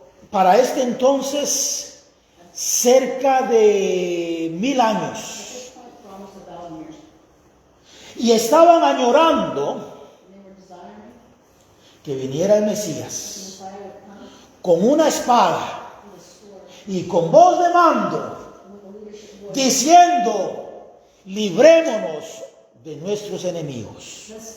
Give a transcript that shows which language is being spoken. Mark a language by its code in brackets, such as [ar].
[es] para este entonces cerca de 1000 [en] at [es] años [en] this point for almost 1,000 years. [es] y estaban añorando [en] And they were desiring [es] que viniera el [en] the [es] Mesías [en] Messiah would come [es] con una espada [en] with a sword, [es] y con voz de mando [en] with a leadership voice. [es] diciendo, librémonos de nuestros enemigos.